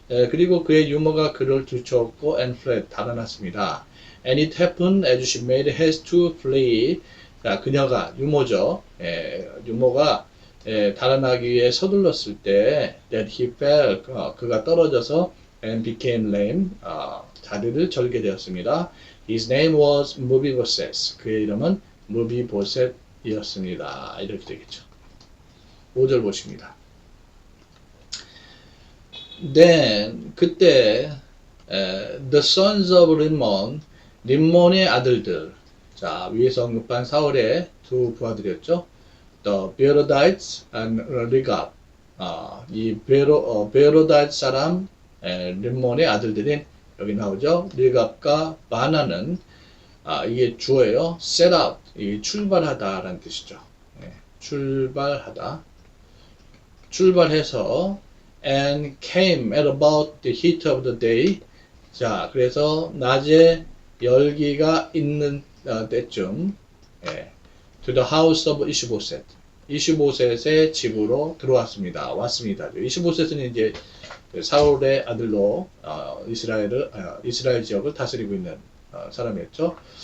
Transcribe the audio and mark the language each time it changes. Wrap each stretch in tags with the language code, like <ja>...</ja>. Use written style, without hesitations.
<ko>그리고 그의 유모가 그를 들쳤고</ko> <en>and fled,</en> <ko>달아났습니다.</ko> <en>And it happened as she made haste to flee.</en> <ko>자, 그녀가 유모죠. 유모가 달아나기 위해 서둘렀을 때</ko> <en>that he fell.</en> <ko>그가 떨어져서</ko> <en>and became lame.</en> <ko>다리를 절게 되었습니다.</ko> <en>His name was Mephibosheth.</en> <ko>그의 이름은 무비보셋이었습니다. 이렇게 되겠죠. 5절 보십니다.</ko> <en>Then 그때 the sons of Rimmon,</en> <ko>림몬의 아들들. 자, 위에서 언급한 사울의 두 부하들이었죠.</ko> <en>The Beerodites and Rigab.</en> <ko>이 베로다이트 사람 림몬의 아들들인 여기 나오죠. 리갑과 바나는 이게 주어예요. set out, 이게 출발하다라는 뜻이죠. 출발하다. 출발해서</ko> <en>and came at about the heat of the day.</en> <ko>자, 그래서 낮에 열기가 있는 때쯤</ko> <en>to the house of</en> <ko>이시보셋. 이시보셋의 집으로 들어왔습니다. 왔습니다. 이시보셋은 이제 사울의 아들로 이스라엘 지역을 다스리고 있는 사람이었죠.</ko>